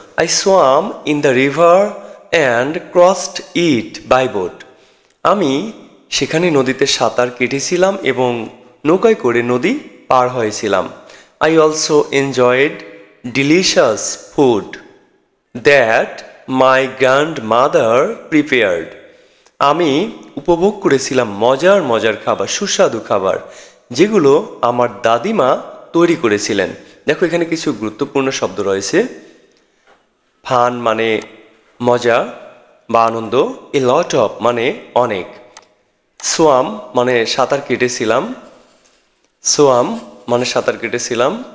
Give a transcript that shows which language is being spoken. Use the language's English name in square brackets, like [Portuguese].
[English] I swam in the river and crossed it by boat. [Bangla] আমি সেখানে নদীতে সাঁতার কেটেছিলাম এবং নৌকায় করে নদী পার হয়েছিলাম। [English] I also enjoyed delicious food that my grandmother prepared. [Bangla] আমি উপভোগ করেছিলাম মজার মজার খাবার, সুস্বাদু খাবার যেগুলো আমার দাদিমা তৈরি করেছিলেন। দেখো এখানে কিছু গুরুত্বপূর্ণ শব্দ রয়েছে। ফান মানে মজা বা আনন্দ, এ লট অফ মানে অনেক, সোয়াম মানে সাঁতার কেটেছিলাম, সোয়াম মানে সাঁতার কেটেছিলাম।